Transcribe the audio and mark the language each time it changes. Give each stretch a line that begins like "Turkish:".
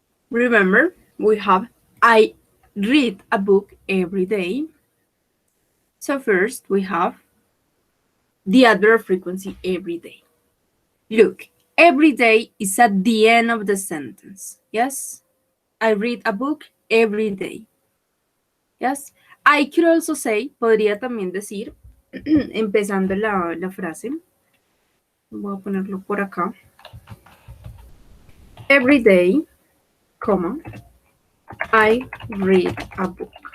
English: Remember, we have I read a book every day. So first we have the adverb of frequency every day. Look, every day is at the end of the sentence. Yes? I read a book every day. Yes? I could also say,
Spanish: podría también decir, empezando la frase. Voy a ponerlo por acá.
English: Every day, comma, I read a book.